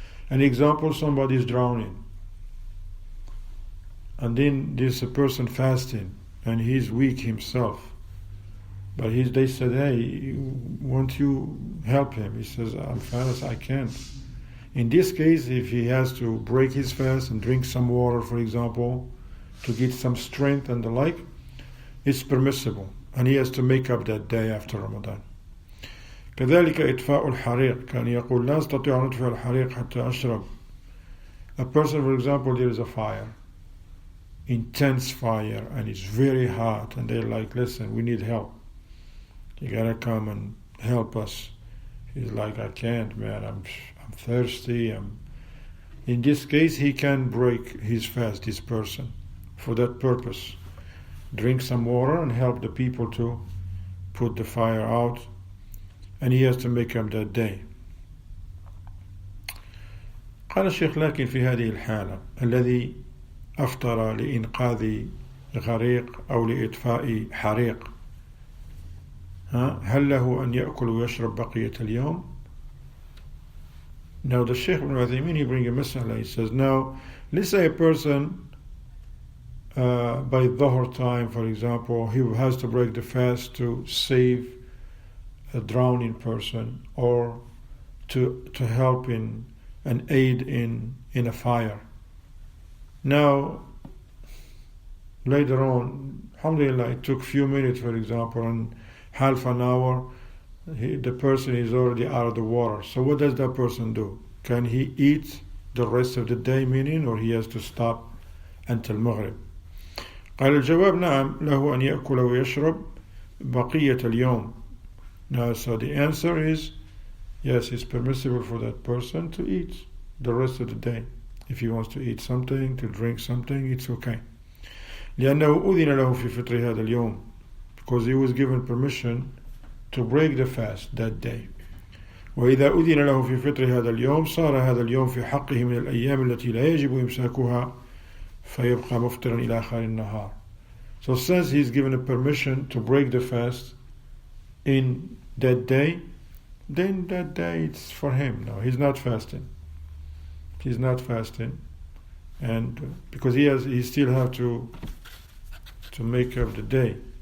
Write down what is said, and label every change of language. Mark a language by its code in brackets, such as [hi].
[en] An example, somebody is drowning, and then there's a person fasting and he's weak himself, but they said, hey, won't you help him? He says, I'm fast, I can't. In this case, if he has to break his fast and drink some water, for example, to get some strength and the like, it's permissible, and he has to make up that day after Ramadan. [ar] كذلك إطفاء الحريق كان يقول لا أستطيع أن أطفئ الحريق حتى أشرب. [en] A person, for example, there is a fire, intense fire, and it's very hot, and they're like, listen, we need help. You gotta come and help us. He's like, I can't, man, I'm thirsty. In this case, he can break his fast, this person, for that purpose. Drink some water and help the people to put the fire out, and he has to make up that day. [ar] قال الشيخ لكن في هذه الحالة الذي أفطر لإنقاذ غريق أو لإطفاء حريق هل له أن يأكل ويشرب بقية اليوم? [en] Now the Shaykh Ibn Uthaymeen, he brings a mas'ala. He says, now let's say a person by Dhuhr time, for example, he has to break the fast to save a drowning person or to help in and aid in a fire. Now, later on, alhamdulillah, it took a few minutes, for example, and half an hour, the person is already out of the water. So what does that person do? Can he eat the rest of the day, meaning, or he has to stop until Maghrib? [ar] قال الجواب نعم له أن يأكل ويشرب بقية اليوم. [en] Now, so the answer is yes, it's permissible for that person to eat the rest of the day. If he wants to eat something, to drink something, it's okay. [ar] لأنه أذن له في فطر هذا اليوم, [en] because he was given permission to break the fast that day. [ar] وإذا أذن له في فطر هذا اليوم صار هذا اليوم في حقه من الأيام التي لا يجب إمساكها فيبقى مفطرا إلى آخر النهار. [en] So since he's given a permission to break the fast in that day, then that day it's for him. No, he's not fasting. He's not fasting, and because he still have to make up the day.